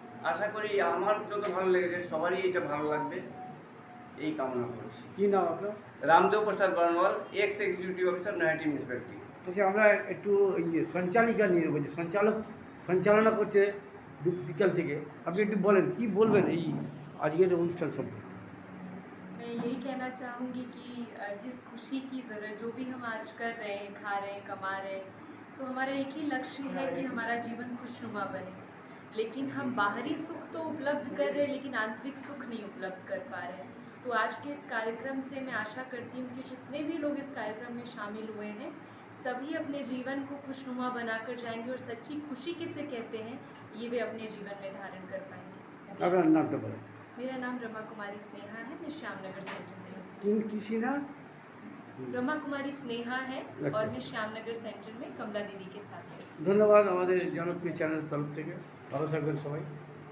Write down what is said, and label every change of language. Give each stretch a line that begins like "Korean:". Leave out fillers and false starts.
Bangla: আশা করি আমার যত ভালো লেগেছে সবারই এটা ভালো লাগবে, এই কামনা করছি। কী নাম আপনার? রামদেব প্রসাদ বর্ণওয়াল, এক্স এক্সিকিউটিভ অফিসার, নয়াটি মিউনিসিপ্যালিটি। আচ্ছা, আমরা একটু সঞ্চালিকা নিয়ে নেবো, যে সঞ্চালনা করছে বিকাল থেকে, আপনি একটু বলেন কি বলবেন এই আজকের অনুষ্ঠান সম্পর্কে।
Hindi: मैं यही कहना चाहूँगी कि जिस खुशी की ज़रूरत जो भी हम आज कर रहे हैं, खा रहे हैं, कमा रहे हैं, तो हमारा एक ही लक्ष्य है कि हमारा जीवन खुशनुमा बने। लेकिन हम बाहरी सुख तो उपलब्ध कर रहे हैं, लेकिन आंतरिक सुख नहीं उपलब्ध कर पा रहे हैं। तो आज के इस कार्यक्रम से मैं आशा करती हूँ कि जितने भी लोग इस कार्यक्रम में शामिल हुए हैं, सभी अपने जीवन को खुशनुमा बनाकर जाएंगे, और सच्ची खुशी किसे कहते हैं ये वे अपने जीवन में धारण कर पाएंगे।
Bangla: আপনার নামটা বলেন।
Hindi: मेरा नाम रमा कुमारी स्नेहा है, मैं श्यामनगर सेंटर में रहती हूँ। কিং কৃষিনা ब्रह्मा कुमारी स्नेहा है अच्छा। और मैं श्यामनगर सेंटर में कमला दीदी के साथ हूँ।
Bangla: ধন্যবাদ আমাদের জনপ্রিয় চ্যানেলের তরফ থেকে। ভালো থাকবেন সবাই।